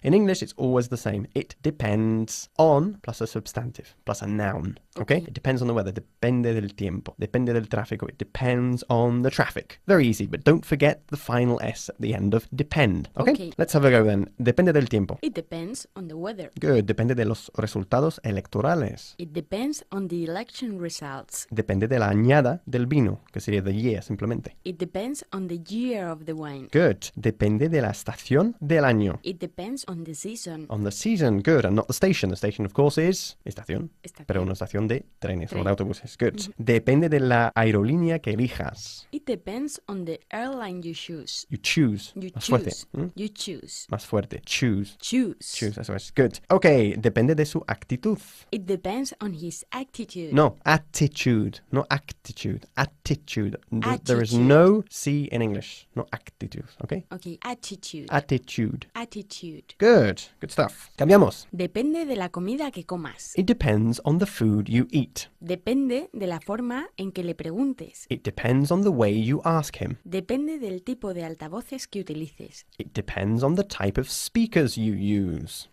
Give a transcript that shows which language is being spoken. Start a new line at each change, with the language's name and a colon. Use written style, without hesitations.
English: In English, it's always the same. It depends on plus a substantive, plus a noun. Okay? It depends on the weather.
Spanish: Depende del tiempo. Depende del tráfico.
English: It depends on the traffic. Very easy, but don't forget the final S at the end of depend. Okay? Let's have a go then.
Spanish: Depende del tiempo.
English: It depends on the weather. Good.
Spanish: Depende de los resultados electorales.
English: It depends on the election results.
Spanish: Depende de la añada del vino, que sería the year simplemente.
English: It depends on the year of the wine. Good.
Spanish: Depende de la estación del año.
English: It depends on the season. On the season. Good. And not the station. The station, of course, is estación.
Spanish: Estación. Pero una estación de trenes o Tren. de autobuses. Good. Depende de la aerolínea que elijas.
English: It depends on the airline you choose. You choose. You
Spanish: Más
English: choose.
Spanish: fuerte.
English: You choose.
Spanish: Más fuerte. Choose.
English: Choose.
Spanish: Choose, eso es. Good. Okay, depende de su actitud.
English: It depends on his attitude. No, attitude. No actitude. Attitude. There is Attitude. no C in English. No actitude, okay? Okay, attitude. Attitude. Attitude. Good. Good stuff. Cambiamos.
Spanish: Depende de la comida que comas.
English: It depends on the food you eat.
Spanish: Depende de la forma en que le preguntes.
English: It depends on the way you ask him.
Spanish: Depende del tipo de altavoces que utilices.
English: It depends on the type of speakers you use.